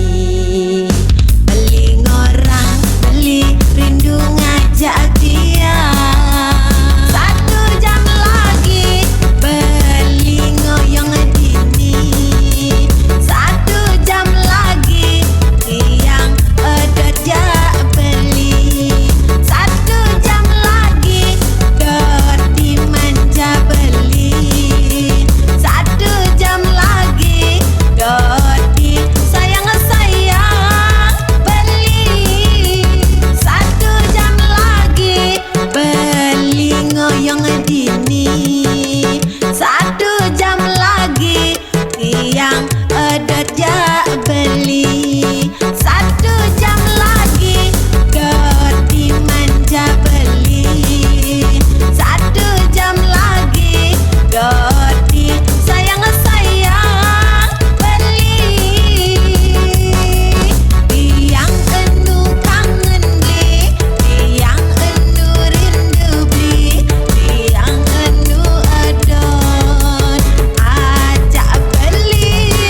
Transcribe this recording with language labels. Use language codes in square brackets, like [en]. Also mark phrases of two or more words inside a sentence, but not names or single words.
[ban] Beli orang beli rindu ngajak tiang. [id] 1 jam lagi [ban] beli ngoyong dini. [id] 1 jam lagi [ban] tiang ada jak beli. [id] 1 jam lagi [ban] doti manja beli. [id] 1 jam lagi [ban] doti sayang-sayang beli. [id] 1 jam lagi [ban] beli ngoyong dini. [id] 1 jam lagi [ban] tiang ada jak beli. [id] 1 jam lagi [ban] doti manja beli. [id] 1 jam lagi [ban] doti sayang-sayang beli. Tiang enu kangen beli, tiang enu rindu beli, tiang enu adon ajak beli.